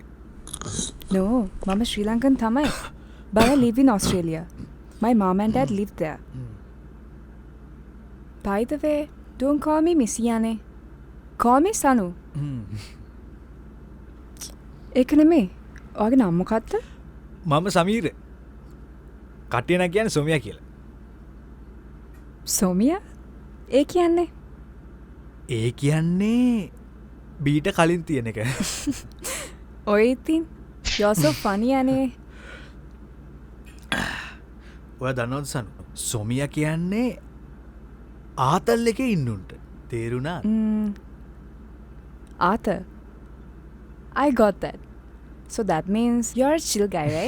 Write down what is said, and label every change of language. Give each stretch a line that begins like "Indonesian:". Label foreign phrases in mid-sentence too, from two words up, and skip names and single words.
Sinhala: No, Mama Sri Lankan thamai.
English: But I live in Australia. My mom and dad live there. By the way, don't call me Missy. Call me Sanu.
Sinhala: ඒක නෙමෙයි. ඔයාගේ නම මොකක්ද? මම සමීර. කට්ටිය නම් කියන්නේ සොමියා කියලා. සොමියා? ඒ කියන්නේ? ඒ කියන්නේ බීට කලින් තියෙන එක. ඔය ඉතින්
English: you're so funny
Sinhala: අනේ. ඔයා දන්නවද සනු? සොමියා කියන්නේ ආතල් එකේ ඉන්නුන්ට. තේරුණාද?
English: Arthur. I got that. So that means you're a chill guy, right?